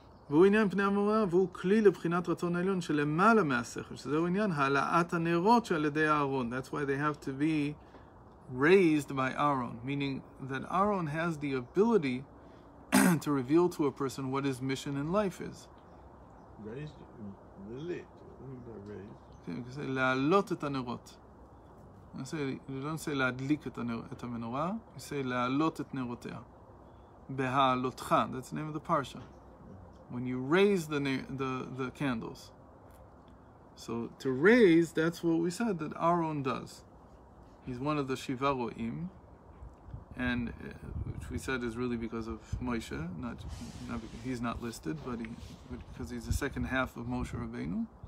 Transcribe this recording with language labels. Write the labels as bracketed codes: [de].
[he] והוא עניין פני המנורה, והוא כלי לבחינת רצון העליון שלמעלה מהשכל, שזהו עניין העלאת הנרות שעל ידי אהרון. [en] That's why they have to be raised by Aaron, meaning that Aaron has the ability to reveal to a person what his mission in life is. Raised, lit. What do you mean by raised? [he] להעלות את הנרות. [en] You don't say [he] להדליק את המנורה, [en] you say [he] להעלות את נרותיה. [en] Behaalotcha, that's the name of the parsha. When you raise the candles. So to raise, that's what we said that Aaron does. He's one of the Shiva Ro'im, and which we said is really because of Moshe, not because he's not listed, but because he's the second half of Moshe Rabbeinu.